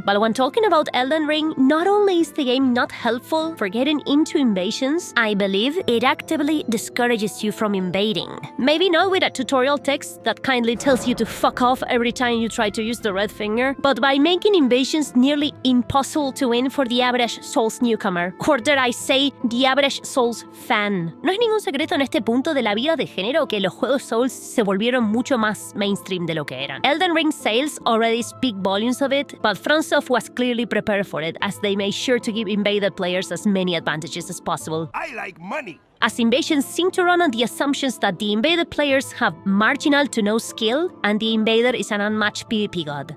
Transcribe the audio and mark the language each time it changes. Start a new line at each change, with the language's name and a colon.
English: But when talking about Elden Ring, not only is the game not helpful for getting into invasions, I believe it actively discourages you from invading. Maybe not with a tutorial text that kindly tells you to fuck off every time you try to use the red finger, but by making invasions nearly impossible to win for the average Souls newcomer, or dare I say, the average Souls fan.
Spanish: No es ningún secreto en este punto de la vida de género que los juegos Souls se volvieron mucho más mainstream de lo que eran.
English: Elden Ring sales already speak volumes of it, but FromSoft was clearly prepared for it, as they made sure to give invaded players as many advantages as possible. I like money. As invasions seem to run on the assumptions that the invaded players have marginal to no skill, and the invader is an unmatched PvP god.